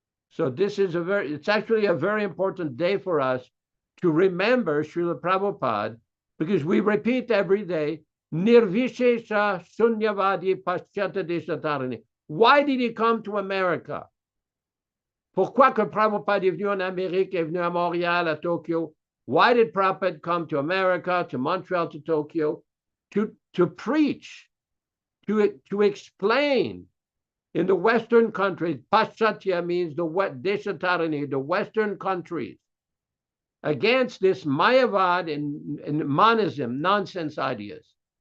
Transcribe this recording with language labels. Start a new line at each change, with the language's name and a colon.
English: So this is it's actually a very important day for us to remember Srila Prabhupada, because we repeat every day,
Sanskrit: Nirvishesha Sunyavadi Paschata Deshatarani.
English: Why did he come to America?
French: Pourquoi que Prabhupada est venu en Amérique, est venu à Montréal, à Tokyo?
English: Why did Prabhupada come to America, to Montreal, to Tokyo? To preach, to explain. In the Western countries, Paschatya means the Deshatarani, the Western countries, against this Mayavad and monism, nonsense ideas.